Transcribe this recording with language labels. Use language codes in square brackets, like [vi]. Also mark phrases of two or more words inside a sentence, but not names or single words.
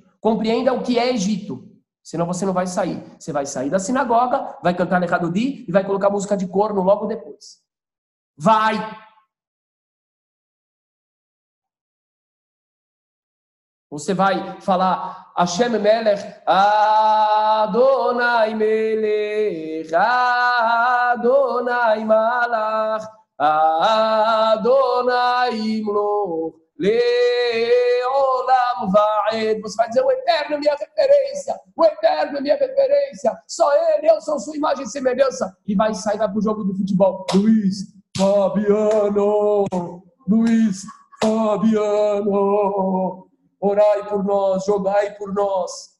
[pt] Compreenda o que é Egito. Senão você não vai sair. Você vai sair da sinagoga, vai cantar Lechadodi e vai colocar música de corno logo depois. Vai! Você vai falar [he] השם מלך אדני מלך אדני מלך אדני ימלך לעולם ועד. [pt] Você vai dizer: o Eterno é minha referência, o Eterno é minha referência, só Ele, eu sou sua imagem e semelhança. E vai sair, vai pro jogo do futebol. Luiz Fabiano, Luiz Fabiano. Orai por nós, jogai por nós.